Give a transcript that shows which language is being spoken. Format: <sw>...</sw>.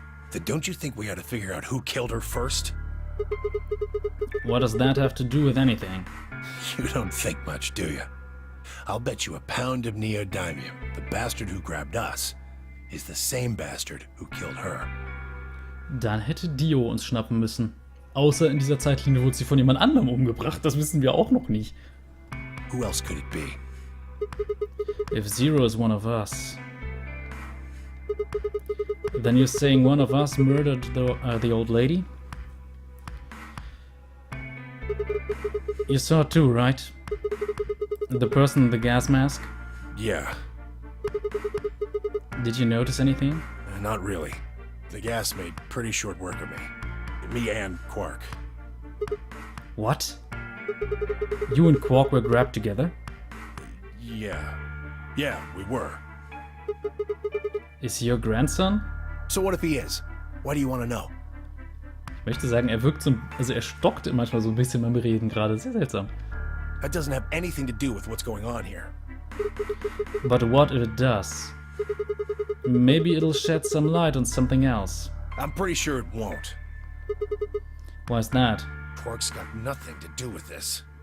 <en>Then don't you think we ought to figure out who killed her first? What does that have to do with anything? You don't think much, do you? I'll bet you a pound of neodymium the bastard who grabbed us is the same bastard who killed her.</en> <de>Dann hätte Dio uns schnappen müssen. Außer in dieser Zeitlinie wurde sie von jemand anderem umgebracht. Das wissen wir auch noch nicht.</de> <en>Who else could it be? If Zero is one of us, then you're saying one of us murdered the old lady? You saw it too, right? The person in the gas mask? Yeah. Did you notice anything? Not really. The gas made pretty short work of me. Me and Quark. What? You and Quark were grabbed together? Yeah. Yeah, we were. Is he your grandson? So what if he is? Why do you want to know?</en> <de>Ich möchte sagen, er wirkt so, also er stockt manchmal so ein bisschen beim Reden gerade. Sehr seltsam.</de> <en>That doesn't have anything to do with what's going on here. But what if it does? Maybe it'll shed some light on something else. I'm pretty sure it won't. Why's that? Quark's got nothing to do with this.</en>